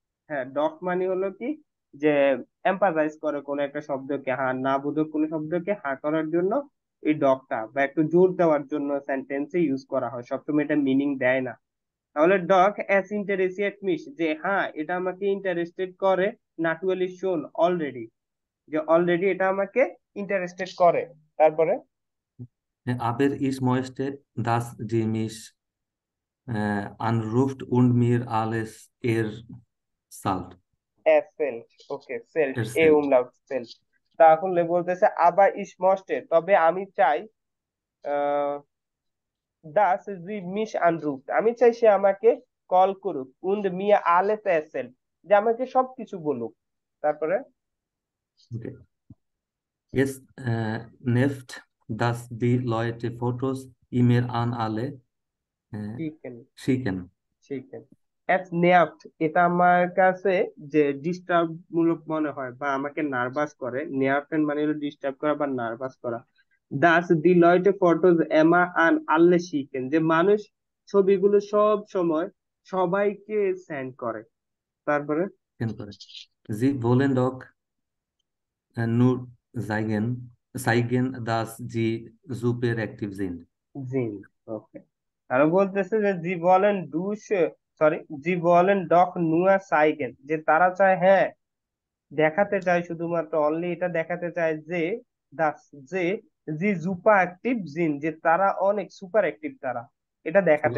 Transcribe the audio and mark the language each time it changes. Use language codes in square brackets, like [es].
[bn] হ্যাঁ, ডক মানে হলো কি, যে এম্পাথাইজ করে কোন একটা শব্দকে, হ্যাঁ না বোধক কোন শব্দকে হ্যাঁ করার জন্য এই ডকটা বা একটু জোর দেওয়ার জন্য সেন্টেন্সে ইউজ করা হয়, সবসময় এটা মিনিং দেয় না। তাহলে ডক অ্যাস ইন্টারেস্টেড মিস, যে হ্যাঁ এটা আমাকে ইন্টারেস্টেড করে, নাটুয়ালি শোন অলরেডি, যে অলরেডি এটা আমাকে ইন্টারেস্টেড করে। তারপরে [de] aber ich möchte, dass die mich anruft und mir alles erzählt. [bn] Self, ওকে সেলফ, এ [de] Erzählt. [bn] Umlaut self. তাহলে বলতেছে আবার ইস মস্টে, তবে আমি চাই [de] দাস জি মিস আনরুফ, [bn] আমি চাই সে আমাকে কল করুক, [de] উন্ড মিয়া আলেস এসেল, [bn] যে আমাকে সবকিছু বলুক। তারপরে Okay. [de] Es nervt, dass die Leute Fotos immer an alle শিখেন schicken. [bn] শিখেন এস নেয়াফট, এটা আমার কাছে যে ডিস্টার্ব মূলক মনে হয় বা আমাকে নার্ভাস করে। নেয়াফটেন মানে হলো ডিস্টার্ব করা বা নার্ভাস করা। [de] দাস দি লয়টে ফটোজ এমা আন আল্লে শিখেন, [bn] যে মানুষ ছবিগুলো সব সময় সবাইকে সেন্ড করে। তারপরে [de] Sie wollen doch nur zeigen, dass sie super aktiv sind. [bn] জিন, ওকে। আরো বলতেছে যে জি বলেন ডুস, সরি, জি বলেন ডক নুয়া সাইগেন, যে তারা চায়, হ্যাঁ দেখাতে চায়, শুধুমাত্র অনলি এটা দেখাতে চায় যে দাস, যে জি জুপা অ্যাক্টিভ জিন, যে তারা অনেক সুপার অ্যাক্টিভ, তারা এটা দেখাতে